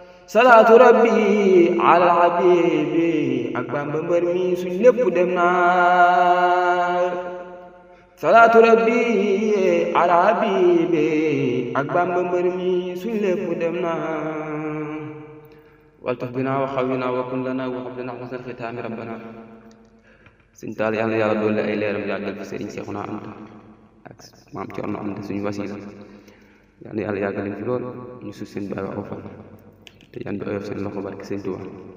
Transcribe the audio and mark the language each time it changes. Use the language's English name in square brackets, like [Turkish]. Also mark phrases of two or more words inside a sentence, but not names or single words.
[Arabic] صلاة ربي على حبيبي, [Wolof] ak Bàmba mbër mi, suñ lépp dem na. [Arabic] صلاة ربي على حبيبي, [Wolof] ak Bàmba mbër mi, suñ lépp dem na. [Arabic] والتف بنا وخونا وكن لنا وهب لنا حسن الختام ربنا. [Wolof] Sëñ Talla, Yàlla na Yàlla dolli ay leeram, yàggal fi Sëriñ Seexuna Anta ak Maam Cerno Anta, suñu wasiila. Yàlla na Yàlla yàggal leen fi lool, ñu suuf seen baax aw fan, te yan bi oyof seen loxo, barke Sëñ Tuubaa.